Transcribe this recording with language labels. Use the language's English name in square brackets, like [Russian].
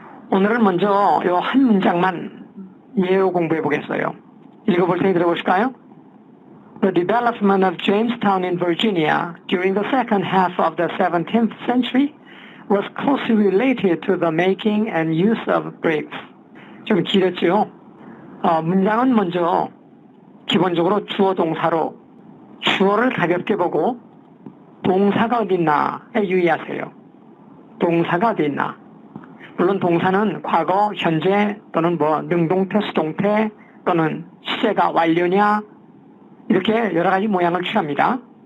[Korean] 오늘은 먼저 이 한 문장만 예로 공부해 보겠어요. 읽어볼 테니 들어보실까요? [English] The development of Jamestown in Virginia during the second half of the 17th century was closely related to the making and use of bricks. [Korean] 좀 길었죠? 문장은 먼저 기본적으로 주어 동사로 주어를 가볍게 보고 동사가 어디 있나에 유의하세요. 동사가 어디 있나. 물론 동사는 과거, 현재 또는 능동태, 수동태 또는 시제가 완료냐 이렇게 여러 가지 모양을 취합니다.